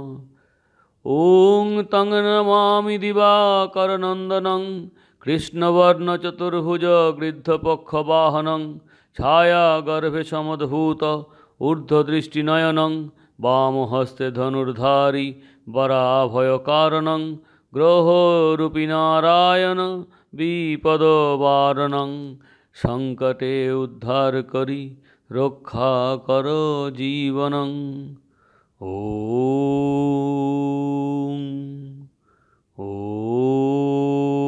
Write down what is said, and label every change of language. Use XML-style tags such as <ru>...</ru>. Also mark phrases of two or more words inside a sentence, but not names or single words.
<sa>ওং তং নমামি দিবাকরনন্দনং কৃষ্ণবর্ণচতুর্ভুজ গৃদ্ধপক্ষবাহনং ছায়াগর্ভে সমদ্ভূত ঊর্ধ্বদৃষ্টিনয়নং বামহস্তে ধনুর্ধারী বরাভয়কারণং গ্রহরূপী নারায়ণ বিপদবারণং।</sa> <bn>সংকটে উদ্ধার করি রক্ষা কর জীবনং।</bn> <sa>ওম ওম।</sa>